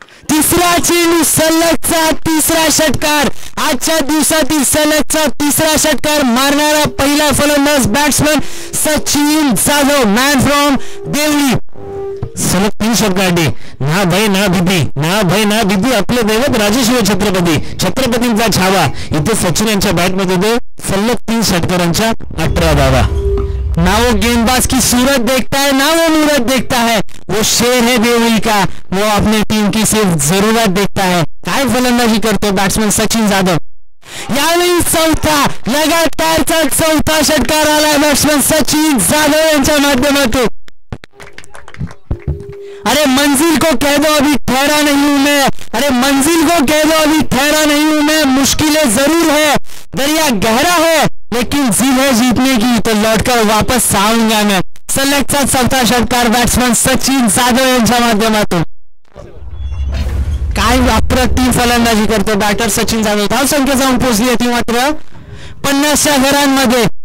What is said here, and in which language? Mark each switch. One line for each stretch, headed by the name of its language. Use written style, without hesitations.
Marathi: तिसरा चेंडू, सलगचा तिसरा षटकार. आजच्या दिवसातील सलगचा तिसरा षटकार मारणारा पहिला फलंदाज batsman Sachin Jadhav,
English: Man from Deoli.
Marathi: सलग 3 षटकार. ना भय ना भीती, ना भय ना भीती. आपले दैवत राजेशिव छत्रपती, छत्रपतींचा छावा. इथे सचिन यांच्या बॅटमध्ये सलग 3 षटकारांच्या 18 धावा.
Hindi: ना वो गेंदबाज की सूरत देखता है, ना वो मूरत देखता है, वो शेर है देवळी का, वो अपनी टीम की सिर्फ जरूरत देखता है.
Marathi: काय फलंदाजी करतो बॅट्समन सचिन जाधव. यावेळी चौथा लगातारचा चौथा षटकार आलाय बॅट्समन सचिन जाधव यांच्या माध्यमातून.
Hindi: अरे मंजिल को कह दो अभी ठहरा नहीं हूं मैं, अरे मंजिल को कह दो अभी ठहरा नहीं हूं मैं. मुश्किलें जरूर है, दरिया गहरा है, लेकिन जिद है जीतने की, तो लौटकर वापस आऊंगा मैं.
Marathi: सलगचा चौथा षटकार बॅट्समन सचिन जाधव यांच्या माध्यमातून. काय अप्रतिम फलंदाजी करतो बॅटर सचिन जाधव. धावसंख्या जाऊन पोहोचली होती मात्र 50च्या घरांमध्ये.